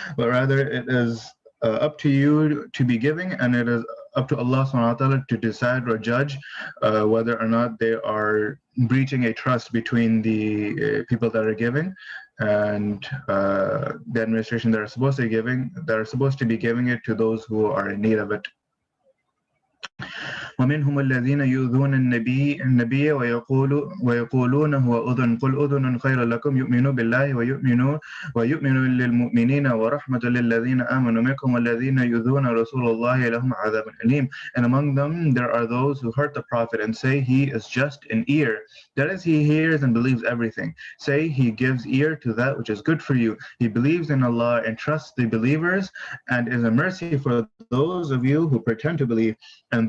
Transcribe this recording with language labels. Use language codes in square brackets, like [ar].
[en] But rather it is up to you to be giving, and it is up to Allah [ar] subhanahu wa ta'ala [en] to decide or judge whether or not they are breaching a trust between the people that are giving and the administration that are supposed to be giving it to those who are in need of it. [ar] ومنهم الذين يؤذون النبي ويقولون هو أذن قل أذن خير لكم يؤمنوا بالله ويؤمنوا للمؤمنين ورحمة للذين آمنوا منكم والذين يؤذون رسول الله لهم عذاب أليم. [en] And among them there are those who hurt the Prophet and say he is just an ear. That is, he hears and believes everything. Say he gives ear to that which is good for you. He believes in Allah and trusts the believers, and is a mercy for those of you who pretend to believe. And